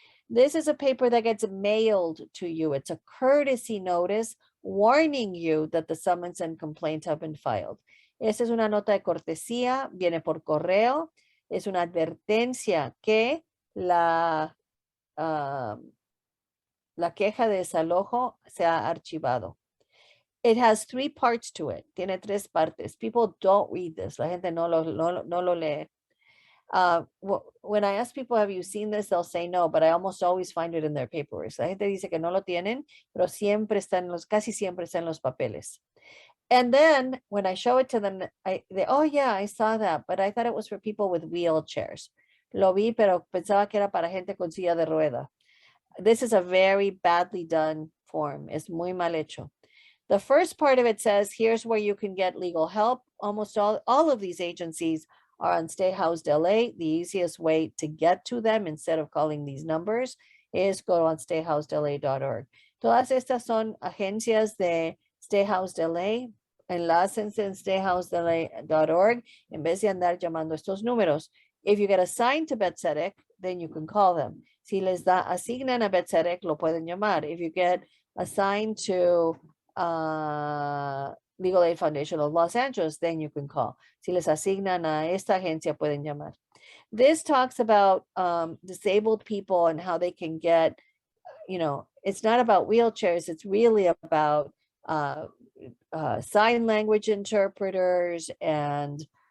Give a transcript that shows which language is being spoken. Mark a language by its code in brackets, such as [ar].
[en] This is a paper that gets mailed to you. It's a courtesy notice warning you that the summons and complaint have been filed. [es] Esta es una nota de cortesía, viene por correo. Es una advertencia que la queja de desalojo se ha archivado. [en] It has 3 parts to it. [es] Tiene 3 partes. [en] People don't read this. [es] La gente no lo lee. [en] When I ask people, have you seen this? They'll say no, but I almost always find it in their papers. [es] La gente dice que no lo tienen, pero casi siempre está en los papeles. [en] And then when I show it to them, they, oh yeah, I saw that, but I thought it was for people with wheelchairs. [es] Lo vi, pero pensaba que era para gente con silla de rueda. [en] This is a very badly done form. [es] Es muy mal hecho. [en] The first part of it says, here's where you can get legal help. Almost all of these agencies are on Stay Housed LA. The easiest way to get to them instead of calling these numbers is go on stayhousedla.org. [es] Todas estas son agencias de Stay Housed LA. Enlácense en stayhousedla.org en vez de andar llamando estos números. [en] If you get assigned to BetSedec, then you can call them. [es] Si les asignan a BetSedec, lo pueden llamar. [en] If you get assigned to Legal Aid Foundation of Los Angeles, then you can call. [es] Si les asignan a esta agencia, pueden llamar. [en] This talks about disabled people and how they can get, it's not about wheelchairs. It's really about sign language interpreters and